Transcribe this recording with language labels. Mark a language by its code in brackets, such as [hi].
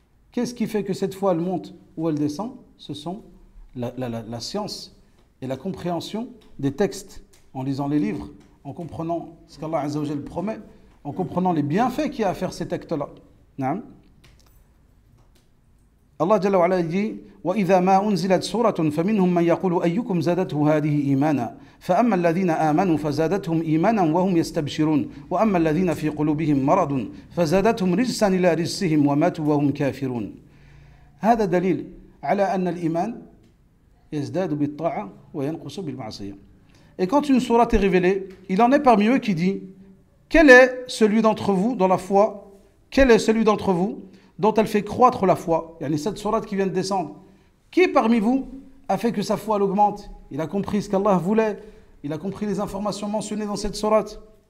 [fr] Qu'est-ce qui fait que cette foi, elle monte ou elle descend? Ce sont la science et la compréhension des textes, en lisant les livres, en comprenant ce qu'Allah Azza wa Jal promet, en comprenant les bienfaits qu'il y a à faire ces textes-là. [ar] Naam. [fr] Allah Jalla wa Ala dit [ar] وَإِذَا مَا أُنزِلَتْ سُورَةٌ فَمِنْهُمْ مَنْ يَقُولُ أَيُّكُمْ زَادَتْهُ هَذِهِ إِيمَانًا فَأَمَّا الَّذِينَ آمَنُوا فَزَادَتْهُمْ إِيمَانًا وَهُمْ يَسْتَبْشِرُونَ وَأَمَّا الَّذِينَ فِي قُلُوبِهِمْ مَرَضٌ فَزَادَتْهُمْ رِجْسًا إِلَى رِجْسِهِمْ وَمَاتُوا وَهُمْ كَافِرُونَ. هذا دليل على أن الإيمان يزداد بالطاعة وينقص بالمعصية. [fr] Et quand une sourate est révélée, il en est parmi eux qui dit: quel est celui d'entre vous dans la foi? Quel est celui d'entre vous dont elle fait croître la foi? Il y a cette sourate qui vient de descendre. Qui parmi vous a fait que sa foi augmente? Il a compris ce qu'Allah voulait, il a compris les informations mentionnées dans cette sourate.